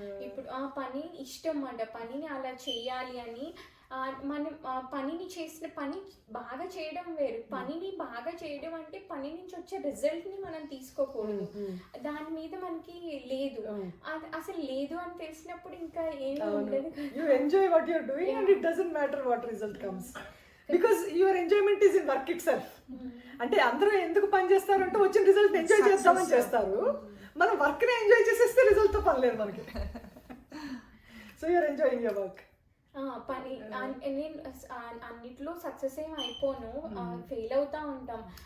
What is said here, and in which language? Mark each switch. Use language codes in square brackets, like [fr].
[te] ఇప్పుడు ఆ పని ఇష్టం అంట, పనిని అలా చేయాలి అని. మనం పనిని చేసిన పని బాగా చేయడం వేరు. పనిని బాగా చేయడం అంటే పని నుంచి వచ్చే రిజల్ట్ ని మనం తీసుకోకూడదు. దాని మీద మనకి లేదు, అసలు లేదు అని తెలిసినప్పుడు ఇంకా ఏమీ ఉండదు. [en] You enjoy what you're doing and it doesn't matter what result comes. Because your enjoyment is in work itself. [te] అంటే అందరూ ఎందుకు పని చేస్తారు అంటే వచ్చిన రిజల్ట్ ఎంజాయ్ చేస్తామని చేస్తారు. మనం వర్క్ ని ఎంజాయ్ చేసేస్తే రిజల్ట్ తో పని లేదు మనకి. [en] So you are enjoying your work. [te] పని నేను అన్నిట్లో సక్సెస్ ఏం అయిపోను, ఫెయిల్ అవుతూ ఉంటాం.